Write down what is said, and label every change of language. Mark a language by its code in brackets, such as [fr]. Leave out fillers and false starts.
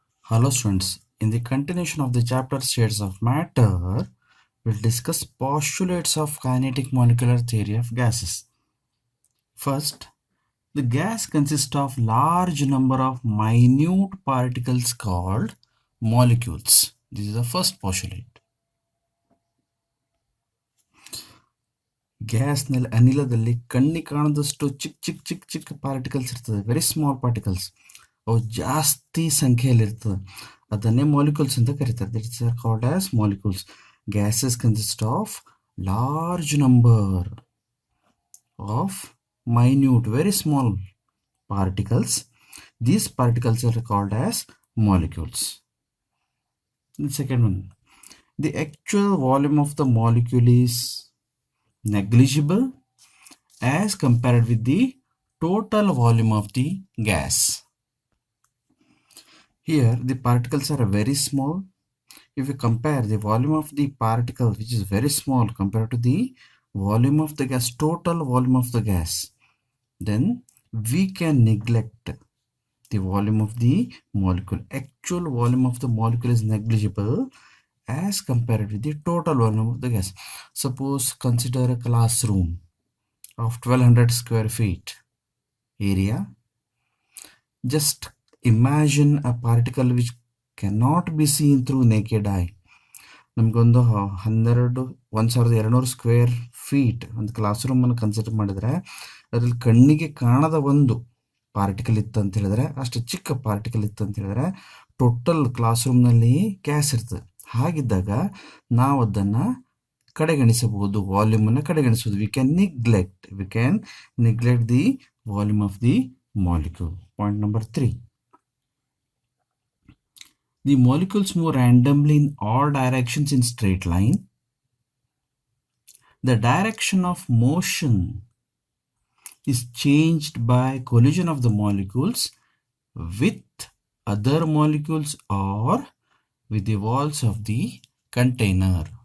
[en] Hello students, in the continuation of the chapter States of Matter, we'll discuss postulates of kinetic molecular theory of gases. First, the gas consists of large number of minute particles called molecules. This is the first postulate. [kn] ಗ್ಯಾಸ್ನಲ್ಲಿ ಅನಿಲದಲ್ಲಿ ಕಣ್ಣಿಗೆ ಕಾಣದಷ್ಟು ಚಿಕ್ಕ particles ಇರ್ತದೆ, [en] Very small particles. [kn] ಅವು ಜಾಸ್ತಿ ಸಂಖ್ಯೆಯಲ್ಲಿರ್ತದೆ, ಅದನ್ನೇ molecules ಅಂತ ಕರೀತಾರೆ. [en] These are called as molecules. Gases consist of large number of minute, very small particles. These particles are called as molecules. The second one, the actual volume of the molecule is negligible as compared with the total volume of the gas. Here the particles are very small. If you compare the volume of the particle, which is very small compared to the volume of the gas, total volume of the gas, then we can neglect the volume of the molecule. Actual volume of the molecule is negligible as compared with the total volume of the gas. Suppose consider a classroom of 1200 square feet area. Just imagine a particle which cannot be seen through naked eye. [kn] ನಮಗೊಂದು 1200 square feet ಒಂದು class ರೂಮನ್ನು consider ಮಾಡಿದರೆ ಅದರಲ್ಲಿ ಕಣ್ಣಿಗೆ ಕಾಣದ ಒಂದು particle ಇತ್ತು ಅಂತ ಹೇಳಿದ್ರೆ, ಅಷ್ಟು ಚಿಕ್ಕ ಪಾರ್ಟಿಕಲ್ ಇತ್ತು ಅಂತ ಹೇಳಿದ್ರೆ ಟೋಟಲ್ ಕ್ಲಾಸ್ ರೂಮ್ನಲ್ಲಿ ಗ್ಯಾಸ್ ಇರ್ತದೆ. ಹಾಗಿದ್ದಾಗ ನಾವು ಅದನ್ನು ಕಡೆಗಣಿಸಬಹುದು, ವಾಲ್ಯೂಮನ್ನು ಕಡೆಗಣಿಸಬಹುದು. [en] We can neglect the volume of the molecule. Point number 3, the molecules move randomly in all directions in straight line. The direction of motion is changed by collision of the molecules with other molecules or with the walls of the container.